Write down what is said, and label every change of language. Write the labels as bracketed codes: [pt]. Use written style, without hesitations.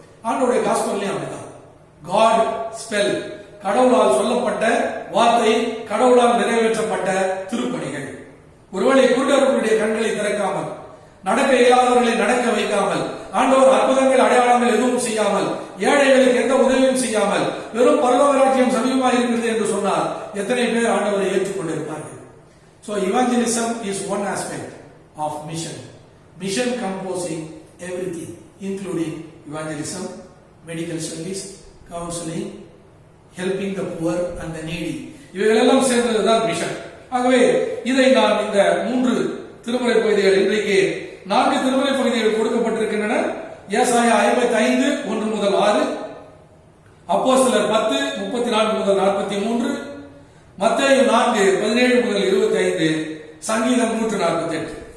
[ta] ஆண்டவருடைய காஸ்பல்லையும் அப்படிதான். God spell, கடவுளால் சொல்லப்பட்ட வார்த்தை, கடவுளால் நிறைவேற்றப்பட்ட திருப்பணிகள். ஒருவேளை குருடர்களுடைய கண்களை திறக்காமல், நடக்க இயலாதவர்களை நடக்க வைக்காமல், ஆண்டவர் அற்புதங்கள் அடையாளங்கள் எதுவும் செய்யாமல், ஏழைகளுக்கு எந்த உதவியும் செய்யாமல், வெறும் பரலோக ராஜ்யம் சமீபமாக இருக்கிறது என்று சொன்னார், எத்தனை பேர் ஆண்டவரை ஏற்றுக்கொண்டிருப்பார்கள்? [en] So evangelism is one aspect of mission. Mission composing everything, including evangelism, medical service, counseling, helping the poor and the needy. [ta] இவைகளெல்லாம் சேர்ந்ததுதான் மிஷன். ஆகவே இதை நான் இந்த 3 திருமறை பகுதிகள், இன்றைக்கு 4 திருமறை பகுதிகள் கொடுக்கப்பட்டிருக்கின்றன. ஏசாயா 55 1 முதல் 6, அப்போஸ்தலர் 10 34 முதல் 43, மத்தேயு 4 17 முதல் 25, சங்கீதம் 148.